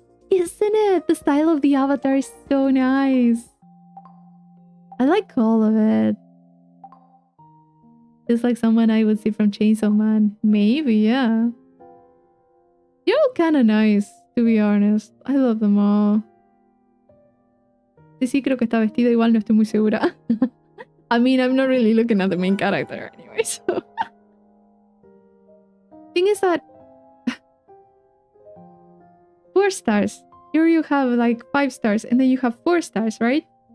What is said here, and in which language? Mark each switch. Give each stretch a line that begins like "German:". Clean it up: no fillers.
English: Isn't it? The style of the avatar is so nice. I like all of it. Just like someone I would see from Chainsaw Man. Maybe, yeah. You're all kind of nice, to be honest. I love them all.
Spanish: Sí, creo que está vestida igual, no estoy muy segura.
English: I mean, I'm not really looking at the main character anyway, so... Thing is that... 4 stars. Here you have like 5 stars, and then you have 4 stars, right?